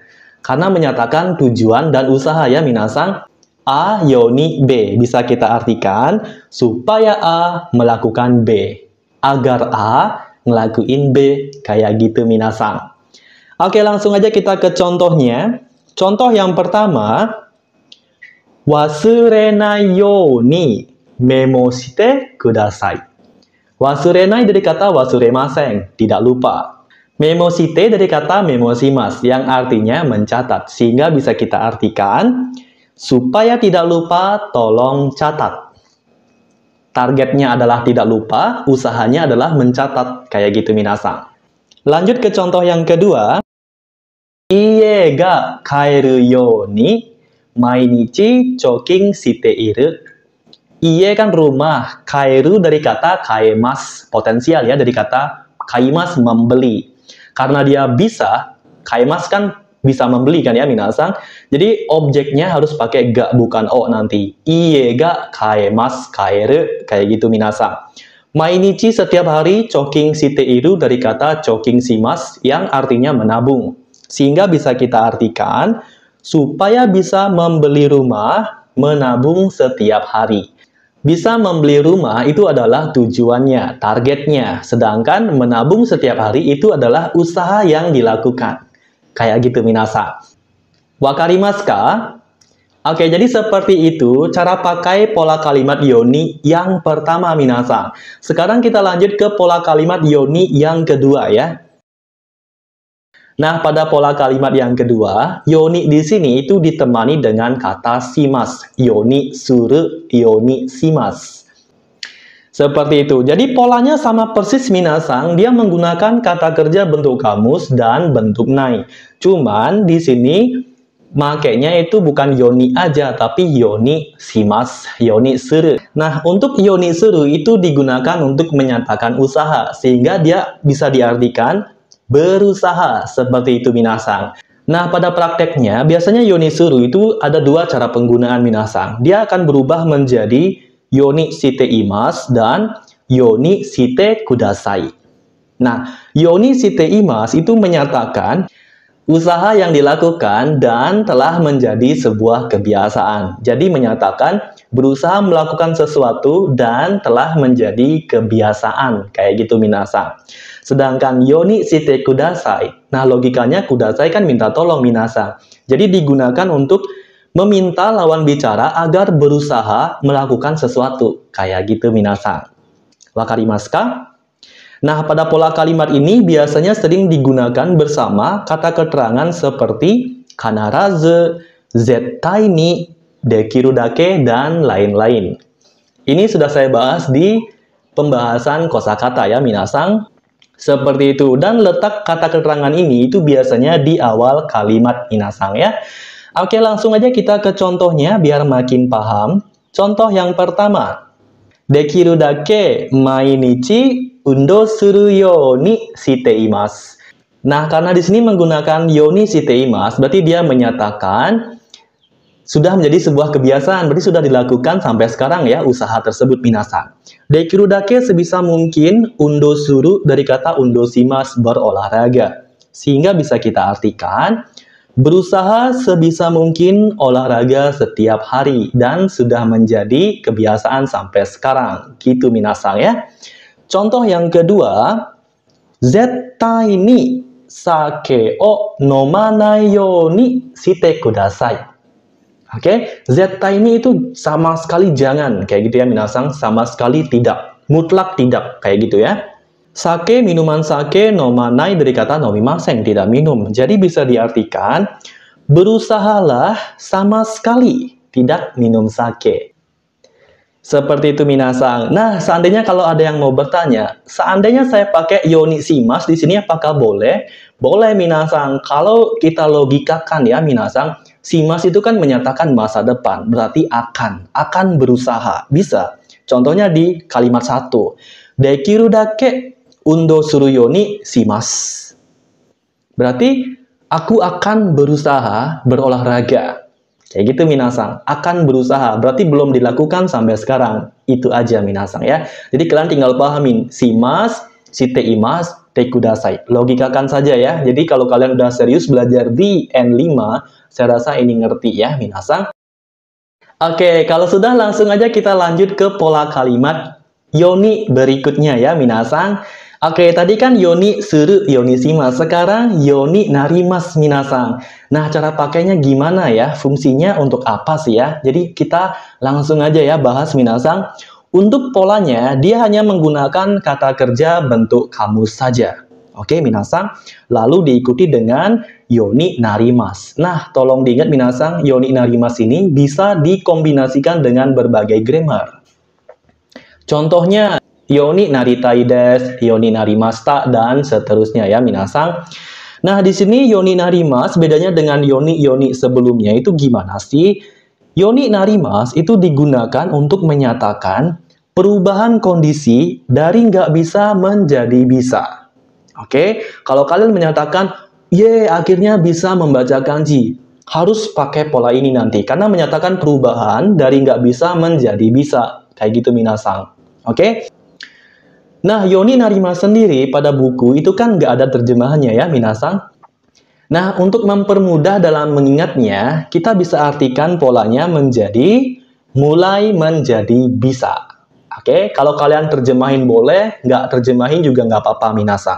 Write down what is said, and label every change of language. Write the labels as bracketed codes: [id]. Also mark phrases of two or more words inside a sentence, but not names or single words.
[id] Karena menyatakan tujuan dan usaha ya minasan. A, yoni, B. Bisa kita artikan supaya A melakukan B. Agar A ngelakuin B. Kayak gitu minasan. Oke, langsung aja kita ke contohnya. Contoh yang pertama. [ja] 忘れないようにメモしてください. [id] Wasurenai dari kata wasuremasen. Tidak lupa. [ja] メモして [id] dari kata memoshimasu. Yang artinya mencatat. Sehingga bisa kita artikan supaya tidak lupa, tolong catat. Targetnya adalah tidak lupa, usahanya adalah mencatat. Kayak gitu minasan. Lanjut ke contoh yang kedua. [ja] 家が買えるように毎日貯金している. [id] Ie kan rumah, kaeru dari kata kaemas, potensial ya, dari kata kaimas, membeli. Karena dia bisa, kaimas kan bisa membeli kan ya minasan. Jadi objeknya harus pakai ga bukan o nanti. [ja] 家が買えます買える [id] kayak gitu minasan. Mainichi setiap hari, [ja] 貯金している [id] dari kata [ja] 貯金します [id] yang artinya menabung. Sehingga bisa kita artikan supaya bisa membeli rumah, menabung setiap hari. Bisa membeli rumah itu adalah tujuannya, targetnya. Sedangkan menabung setiap hari itu adalah usaha yang dilakukan. Kayak gitu minasan. [ja] わかりますか? [id] Oke, jadi seperti itu cara pakai pola kalimat yoni yang pertama minasan. Sekarang kita lanjut ke pola kalimat yoni yang kedua ya. Nah, pada pola kalimat yang kedua, yoni di sini itu ditemani dengan kata shimasu. [ja] ようにする、ようにします. [id] Seperti itu. Jadi polanya sama persis minasan, dia menggunakan kata kerja bentuk kamus dan bentuk nai. Cuman di sini makainya itu bukan yoni aja, tapi [ja] ようにします、ようにする. [id] Nah, untuk [ja] ようにする [id] itu digunakan untuk menyatakan usaha, sehingga dia bisa diartikan berusaha, seperti itu minasan. Nah, pada prakteknya biasanya [ja] ようにする [id] itu ada dua cara penggunaan minasan. Dia akan berubah menjadi [ja] ようにしています [id] dan [ja] ようにしてください. [id] Nah, [ja] ようにしています [id] itu menyatakan usaha yang dilakukan dan telah menjadi sebuah kebiasaan. Jadi menyatakan berusaha melakukan sesuatu dan telah menjadi kebiasaan. Kayak gitu minasan. Sedangkan [ja] ようにしてください, [id] nah logikanya kudasai kan minta tolong minasan. Jadi digunakan untuk meminta lawan bicara agar berusaha melakukan sesuatu. Kayak gitu minasan. [ja] わかりますか? [id] Nah, pada pola kalimat ini biasanya sering digunakan bersama kata keterangan seperti [ja] 必ず、絶対に、できるだけ, [id] dan lain-lain. Ini sudah saya bahas di pembahasan kosakata ya minasan. Seperti itu. Dan letak kata keterangan ini itu biasanya di awal kalimat minasan ya. Oke, langsung aja kita ke contohnya biar makin paham. Contoh yang pertama. [ja] できるだけ毎日運動するようにしています. [id] Nah, karena di sini menggunakan [ja] ようにしています, [id] berarti dia menyatakan sudah menjadi sebuah kebiasaan, berarti sudah dilakukan sampai sekarang ya usaha tersebut minasan. [ja] できるだけ [id] sebisa mungkin [ja] 運動する [id] dari kata [ja] 運動します [id] berolahraga. Sehingga bisa kita artikan berusaha sebisa mungkin olahraga setiap hari dan sudah menjadi kebiasaan sampai sekarang. Gitu minasan ya. Contoh yang kedua, [ja] 絶対に酒を飲まないようにしてください. [id] Oke, zettai ni itu sama sekali jangan, kayak gitu ya minasan, sama sekali tidak, mutlak tidak, kayak gitu ya. Sake, minuman sake, nomanai dari kata nomimasen, tidak minum. Jadi bisa diartikan, berusahalah sama sekali tidak minum sake. Seperti itu minasan. Nah, seandainya kalau ada yang mau bertanya, seandainya saya pakai [ja] ようにします [id] di sini apakah boleh? Boleh minasan. Kalau kita logikakan ya minasan, shimasu itu kan menyatakan masa depan, berarti akan berusaha. Bisa. Contohnya di kalimat 1. [ja] できるだけ運動するようにします. [id] Berarti aku akan berusaha berolahraga. Kayak gitu minasan. Akan berusaha. Berarti belum dilakukan sampai sekarang. Itu aja minasan ya. Jadi kalian tinggal pahamin. [ja] します、しています、てください. [id] Logikakan saja ya. Jadi kalau kalian udah serius belajar di N5, saya rasa ini ngerti ya minasan. Oke, kalau sudah langsung aja kita lanjut ke pola kalimat yoni berikutnya ya minasan. Oke, tadi kan [ja] ようにする、ようにします. [id] Sekarang [ja] ようになります [id] minasan. Nah, cara pakainya gimana ya? Fungsinya untuk apa sih ya? Jadi kita langsung aja ya bahas minasan. Untuk polanya, dia hanya menggunakan kata kerja bentuk kamus saja. Oke, minasan. Lalu diikuti dengan [ja] ようになります. [id] Nah, tolong diingat minasan, [ja] ようになります [id] ini bisa dikombinasikan dengan berbagai grammar. Contohnya, [ja] ようになりたいです、ようになりました, [id] dan seterusnya ya minasan. Nah, di sini [ja] ようになります [id] bedanya dengan yoni sebelumnya itu gimana sih? [ja] ようになります [id] itu digunakan untuk menyatakan perubahan kondisi dari nggak bisa menjadi bisa. Oke, kalau kalian menyatakan, akhirnya bisa membaca kanji. Harus pakai pola ini nanti, karena menyatakan perubahan dari nggak bisa menjadi bisa. Kayak gitu minasan. Oke? Nah, [ja] ようになります [id] sendiri pada buku itu kan nggak ada terjemahannya ya, minasan. Nah, untuk mempermudah dalam mengingatnya, kita bisa artikan polanya menjadi mulai menjadi bisa. Oke, kalau kalian terjemahin boleh, nggak terjemahin juga nggak apa-apa, minasan.